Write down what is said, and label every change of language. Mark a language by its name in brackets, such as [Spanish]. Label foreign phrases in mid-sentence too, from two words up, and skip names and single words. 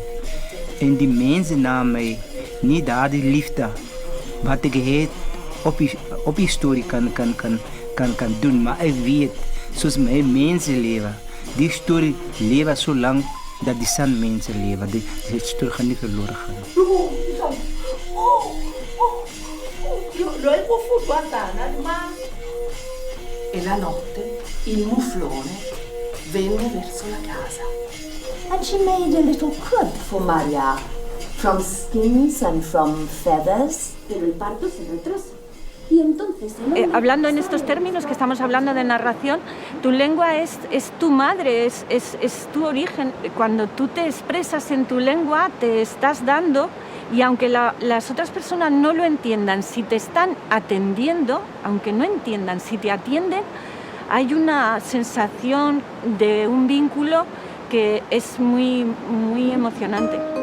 [Afrikaans] En die mense na my nie daardie liefde wat ek het op die storie kan doen, maar ek weet soos my mense lewe, die storie lewe so lang dat die san mense lewe, die storie gaan nie verlore gaan. [Italian] E la notte il muflone venne verso la casa. [English] And she made a little crib for Maria, from skins and from feathers. [Spanish] Pero el parto se retrasó. Y entonces hablando en estos términos que estamos hablando de narración, tu lengua es tu madre, es tu origen. Cuando tú te expresas en tu lengua, te estás dando, y aunque las otras personas no lo entiendan, si te están atendiendo, aunque no entiendan, si te atienden, hay una sensación de un vínculo que es muy, muy emocionante.